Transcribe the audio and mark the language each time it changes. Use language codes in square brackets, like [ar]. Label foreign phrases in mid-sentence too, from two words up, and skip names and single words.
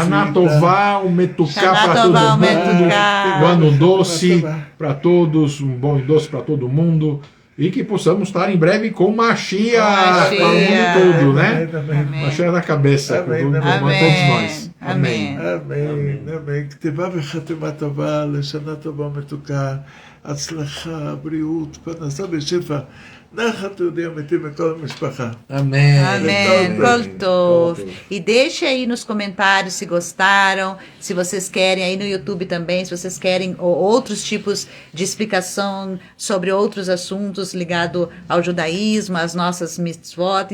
[he] שנה טובה, [pt] o Metuká para todo mundo, o ano doce para todos, um bom e doce para todo mundo, e que possamos estar em breve com Mashiach para o mundo todo, né? Mashiach na cabeça, para todos nós. Amém. Amém. Amém. [he] כתיבה וחתימה טובה, לשנה טובה מתוקה, הצלחה, בריאות, פרנסה ושפע. נחת יהודי אמיתי מכל המשפחה. [pt] Amém. Amém. Voltou. E deixe aí nos comentários se gostaram, se vocês querem, aí no YouTube também, se vocês querem outros tipos de explicação sobre outros assuntos ligados ao judaísmo, às nossas mitzvot.